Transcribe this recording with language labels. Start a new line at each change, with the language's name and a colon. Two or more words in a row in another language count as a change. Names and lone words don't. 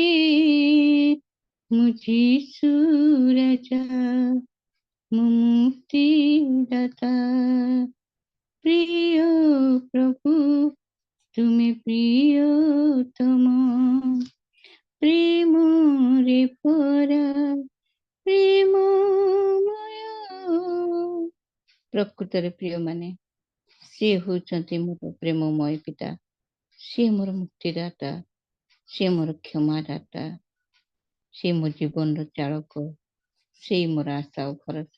Odia: ମୋ ଯିଶୁ ରାଜା, ମୋ ମୁକ୍ତିଦାତା। ପ୍ରିୟ ପ୍ରଭୁ ତୁମି ପ୍ରିୟତମ, ପ୍ରେମରେ ଭରା ପ୍ରେମମୟ। ପ୍ରକୃତରେ ପ୍ରିୟମାନେ, ସିଏ ହେଉଛନ୍ତି ମୋର ପ୍ରେମମୟ ପିତା, ସିଏ ମୋର ମୁକ୍ତିଦାତା, ସିଏ ମୋର କ୍ଷମାଦାତା, ସିଏ ମୋ ଜୀବନର ଚାଳକ, ସେଇ ମୋର ଆଶା ଓ ଭରସା।